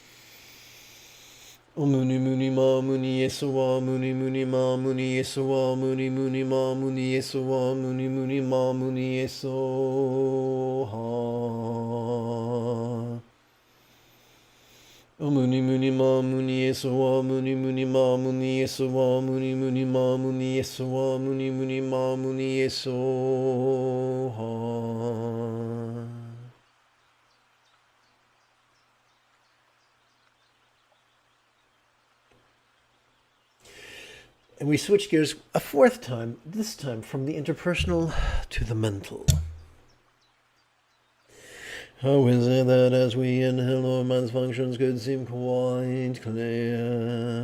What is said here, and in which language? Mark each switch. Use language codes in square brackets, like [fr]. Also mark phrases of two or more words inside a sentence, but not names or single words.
[sa] Muni Muni Ma Muni Yesawa Muni Muni Ma Muni Yesawa Muni Muni Ma Muni Yesawa Muni Muni Ma Muni Yesoha. Muni Muni Ma Muni Yesawa Muni Muni Ma Muni Yesawa Muni Muni Ma Muni Yesawa Muni Muni Ma Muni Yesoha. [en] And we switch gears a fourth time, this time from the interpersonal to the mental. How is it that as we inhale, our mind's functions could seem quite clear?